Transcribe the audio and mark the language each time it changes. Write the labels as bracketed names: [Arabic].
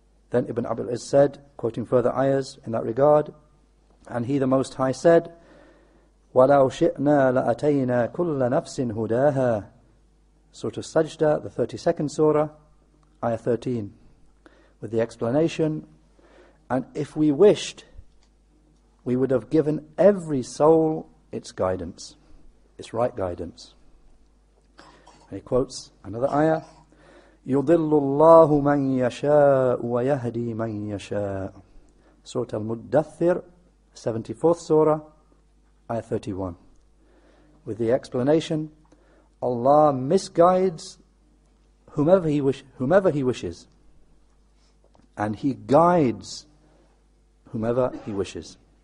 [English] Then Ibn Abil Izz said, quoting further ayahs in that regard, and He the Most High said, [Arabic] وَلَوْ شِئْنَا لَأَتَيْنَا كُلَّ نَفْسٍ هُدَاهَا. [English] Surah Sajda, the 32nd surah, ayah 13, with the explanation, and if we wished, we would have given every soul its guidance, its right guidance. And he quotes another ayah, [Arabic] يُضِلُّ اللَّهُ مَنْ يَشَاءُ وَيَهْدِي مَنْ يَشَاءُ. [English] Surah Al-Muddathir, 74th surah, ayah 31, with the explanation, Allah misguides whomever He wishes, and He guides whomever He wishes.